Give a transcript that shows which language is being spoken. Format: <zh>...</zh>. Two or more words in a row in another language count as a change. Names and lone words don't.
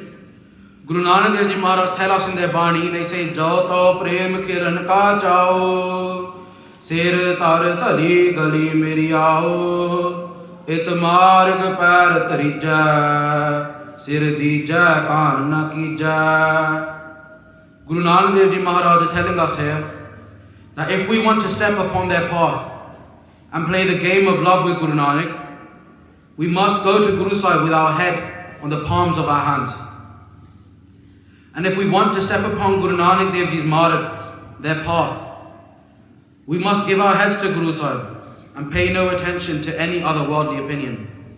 <en>Guru Nanak Dev Ji Maharaj tell us in their Bani, they say,</en> <pa>"ਜੋ ਤੋ ਪ੍ਰੇਮ ਖੇਲਣ ਕਾ ਚਾਉ ਸਿਰੁ ਧਰਿ ਤਲੀ ਗਲੀ ਮੇਰੀ ਆਉ, ਇਤੁ ਮਾਰਗਿ ਪੈਰੁ ਧਰੀਜੈ ਸਿਰੁ ਦੀਜੈ ਕਾਣਿ ਨ ਕੀਜੈ."</pa> <en>Guru Nanak Dev Ji Maharaj are telling us here that if we want to step upon their path and play the game of love with Guru Nanak, we must go to Guru Sahib with our head on the palms of our hands. And if we want to step upon Guru Nanak Dev Ji's marg, their path, we must give our heads to Guru Sahib and pay no attention to any other worldly opinion.</en>